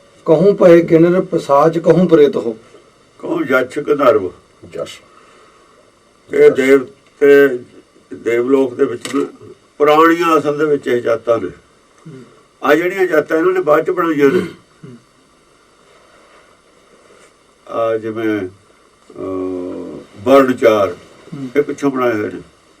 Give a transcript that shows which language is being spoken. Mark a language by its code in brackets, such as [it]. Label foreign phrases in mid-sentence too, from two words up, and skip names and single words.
[bra] कहूँ पए किन्नर पिसाच कहूँ प्रेत हो। कहूँ जछ गंधर्व जस [pa] ਇਹ ਦੇਵ ਤੇ ਦੇਵਲੋਕ ਦੇ ਵਿੱਚ ਨਾ ਪੁਰਾਣੀਆਂ ਅਸਲ ਦੇ ਵਿੱਚ ਇਹ ਜਾਤਾਂ ਨੇ। ਆ ਜਿਹੜੀਆਂ ਜਾਤਾਂ ਇਹਨਾਂ ਨੇ ਬਾਅਦ ਚ ਬਣਾਈਆਂ ਨੇ, ਆ ਜਿਵੇਂ ਵਰਣ ਚਾਰ ਇਹ ਪਿੱਛੋਂ ਬਣਾਏ ਹੋਏ ਨੇ।